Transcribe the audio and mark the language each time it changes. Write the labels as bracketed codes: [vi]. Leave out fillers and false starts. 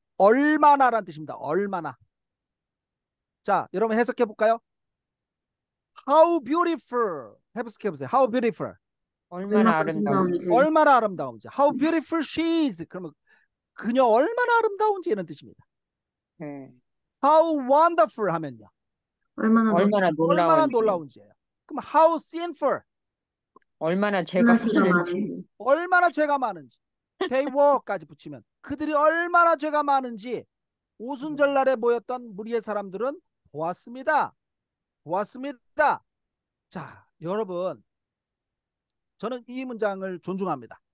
[ko] 얼마나라는 뜻입니다. 얼마나. 자, 여러분 해석해 볼까요? [en] How beautiful. [ko] 해석해 보세요. [en] How beautiful. [ko] 얼마나 아름다운지. 얼마나 아름다운지. [en] How beautiful she is. [ko] 그러면 그녀 얼마나 아름다운지 이런 뜻입니다. 네. [en] How wonderful [ko] 하면요. 얼마나 얼마나 놀라운지. 놀라운지예요. 그럼 [en] how sinful. [ko] 얼마나 죄가 많은지. 많은지. 얼마나 죄가 많은지. [en] They were [ko] 까지 붙이면 그들이 얼마나 죄가 많은지 오순절 날에 모였던 무리의 사람들은 보았습니다. 보았습니다. 자, 여러분, 저는 이 문장을 존중합니다.